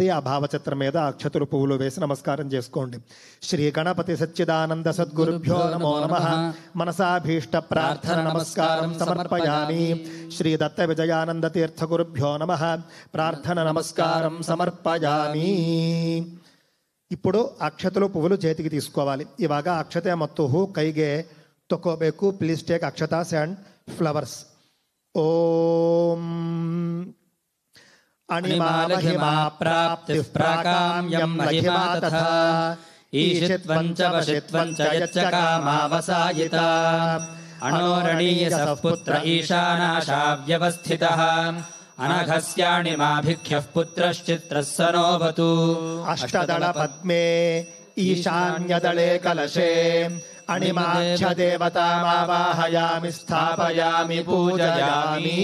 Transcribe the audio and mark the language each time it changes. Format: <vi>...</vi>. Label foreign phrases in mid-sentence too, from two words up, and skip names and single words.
<te>ఆ భావచిత్రం మీద అక్షతులు పువ్వులు వేసి నమస్కారం చేసుకోండి.</te> <sa>శ్రీ గణపతి సచ్చిదానంద సద్గురుభ్యో నమో నమః. మనసాభీష్ట ప్రార్థన నమస్కారం సమర్పయామి. శ్రీ దత్త విజయానంద తీర్థ గురుభ్యో నమః. ప్రార్థన నమస్కారం సమర్పయామి.</sa> <te>ఇప్పుడు అక్షతలు పువ్వులు చేతికి తీసుకోవాలి.</te> <kn>ఇవాగ అక్షತೆ ಮತ್ತು ಹೂ ಕೈಗೆ ತಗೋಬೇಕು.</kn> <en>Please take akshatas and flowers.</en> <sa>ಓಂ ಅಣಿಮಾ ಮಹಿಮಾ ಪ್ರಾಪ್ತಿ ಪ್ರಾಕಾಮ್ಯಂ ಮಹಿಮಾ ತಥಾ ಈಶಿತ್ವಂ ಚ ವಶಿತ್ವಂ ಚ ಯಚ್ಚ ಕಾಮಾವಸಾಯಿತ ಅಣೋರಣೀಯ ಸಪುತ್ರ ಈಶಾನಾಶಾವ್ಯವಸ್ಥಿತಃ అనఘస్యాణిమాభిఖ్యః పుత్రశ్చిత్రః సనోవతు. అష్టదళ పద్మే ఈశాన్యదళే కలశే అణిమాఖ్య దేవతామావాహయామి స్థాపయామి పూజయామి.</sa>